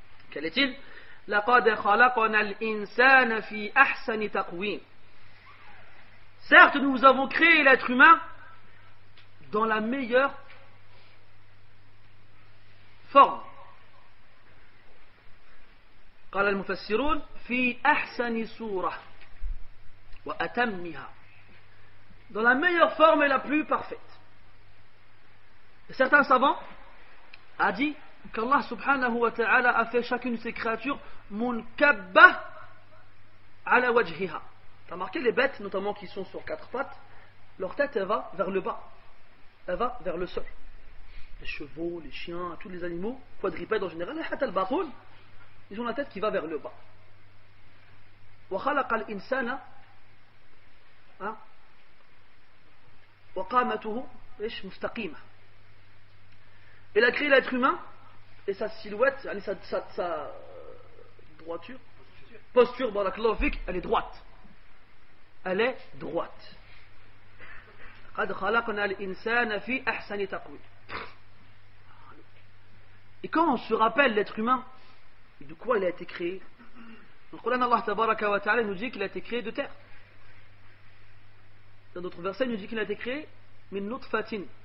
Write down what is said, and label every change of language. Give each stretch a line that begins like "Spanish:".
French: Quel est-il?
Arabic: لَقَدْ خَلَقْنَا الْإِنسَانَ فِي أَحْسَنِ تَقْوِيمٍ.
French: Certes, nous avons créé l'être humain dans la meilleure forme.
Arabic: قال المفسرون في أحسن صورة وأتمها.
French: Dans la meilleure forme et la plus parfaite. Et certains savants a dit qu'Allah subhanahu wa ta'ala a fait chacune de ses créatures
Arabic: munkabba ala wajhiha.
French: T'as remarqué les bêtes, notamment qui sont sur quatre pattes, leur tête elle va vers le bas, elle va vers le sol. Les chevaux, les chiens, tous les animaux quadrupèdes en général, les
Arabic: hatta al-baqul,
French: ils ont la tête qui va vers le bas.
Arabic: Wa khalaqa al-insana wa qamatuhu mustaqima.
French: Il a créé l'être humain et sa silhouette, sa droiture, posture, elle est droite. Elle est droite.
Arabic: قد خلقنا الإنسان في أحسن تقويم.
French: Et quand on se rappelle l'être humain, de quoi il a été créé? Dans le Coran, Allah tabaraka wa ta'ala nous dit qu'il a été créé de terre. Dans d'autres versets, il nous dit qu'il a été créé
Arabic: min nutfatin.